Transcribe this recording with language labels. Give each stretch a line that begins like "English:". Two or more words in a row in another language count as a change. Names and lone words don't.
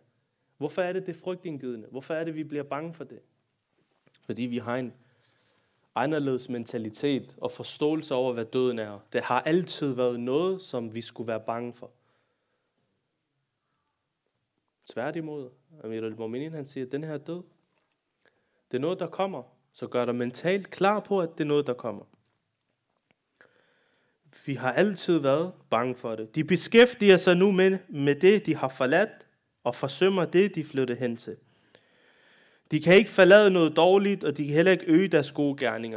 Danish: Hvorfor er det frygtindgydende? Hvorfor er det, vi bliver bange for det? Fordi vi har en anderledes mentalitet og forståelse over, hvad døden er. Det har altid været noget, som vi skulle være bange for. Tværtimod, Amir al-Mu'minin, han siger, at den her død, det er noget, der kommer. Så gør dig mentalt klar på, at det er noget, der kommer. Vi har altid været bange for det. De beskæftiger sig nu med det, de har forladt, og forsømmer det, de flyttede hen til. De kan ikke forlade noget dårligt, og de kan heller ikke øge deres gode gerninger.